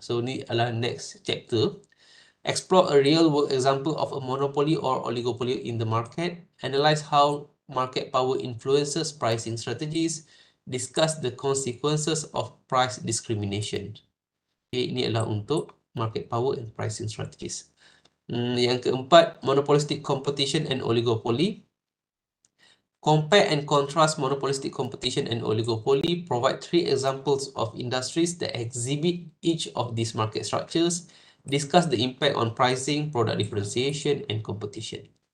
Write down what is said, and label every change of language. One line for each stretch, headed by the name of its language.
Indonesian: So ni adalah
English: next chapter. Explore a real-world example of a monopoly or oligopoly in the market. Analyze how market power influences pricing strategies. Discuss the consequences of price discrimination.
Indonesian: Okay, ini adalah untuk
English: market power and pricing strategies.
Indonesian: Yang keempat,
English: monopolistic competition and oligopoly. Compare and contrast monopolistic competition and oligopoly. Provide 3 examples of industries that exhibit each of these market structures. Discuss the impact on pricing, product differentiation and competition.